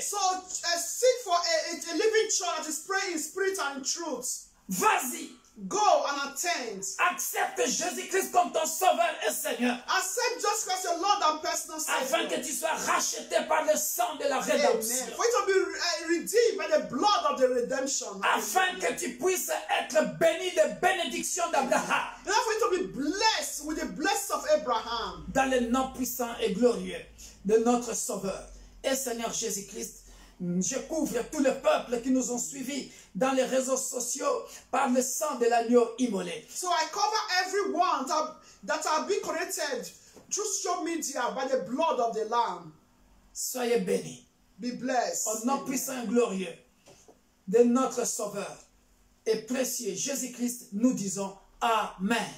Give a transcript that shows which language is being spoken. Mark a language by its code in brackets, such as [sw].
[en] So seek for a living church that is praying in spirit and in truth. [fr] Vas-y, [en] Go and attend. [fr] accepte Jésus-Christ comme ton sauveur et Seigneur, [en] Accept Jesus Christ your Lord and personal [fr] afin que [en] Savior. [fr] tu sois racheté par le sang de la [en] Amen. [fr] rédemption, [en] For you to be redeemed by the blood of the redemption. [fr] afin que tu puisses être béni de bénédictions d'Abraham, [en] In order for you to be blessed with the blessings of Abraham. [fr] dans le nom puissant et glorieux de notre Sauveur et Seigneur Jésus-Christ. Je couvre tout le peuple qui nous ont suivis dans les réseaux sociaux par le sang de l'agneau immolé. [en] So I cover everyone that have been connected through social media by the blood of the Lamb. [fr] Soyez bénis. [en] Be blessed. [fr] Au nom puissant et glorieux de notre Sauveur et précieux Jésus-Christ, nous disons Amen.